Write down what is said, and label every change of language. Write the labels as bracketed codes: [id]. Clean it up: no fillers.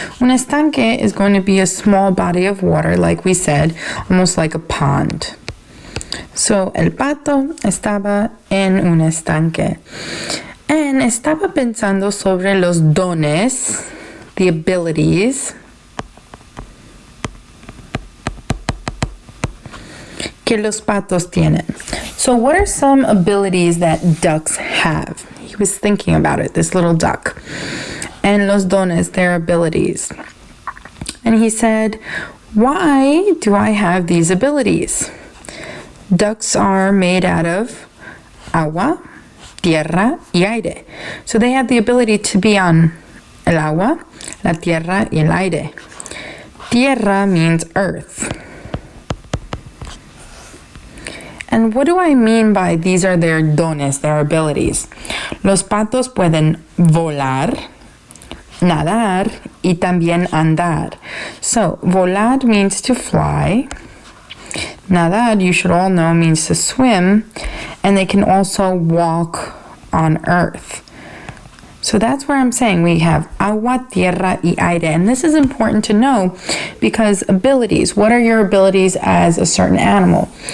[en] Un estanque is going to be a small body of water, like we said, almost like a pond. [es] So el pato estaba en un estanque. And estaba pensando sobre los dones, [en] the abilities, [es] que los patos tienen. [en] So what are some abilities that ducks have? He was thinking about it, this little duck. And los dones, their abilities. And he said, why do I have these abilities? Ducks are made out of [es] agua, tierra, y aire. [en] So they have the ability to be on [es] el agua, la tierra, y el aire. [en] Tierra means earth. And what do I mean by these are their dones, their abilities? [es] Los patos pueden volar, nadar, y también andar. [en] So, volar means to fly. Nadar, you should all know, means to swim. And they can also walk on earth. So that's where I'm saying we have [es] agua, tierra, y aire. [en] And this is important to know because abilities, what are your abilities as a certain animal?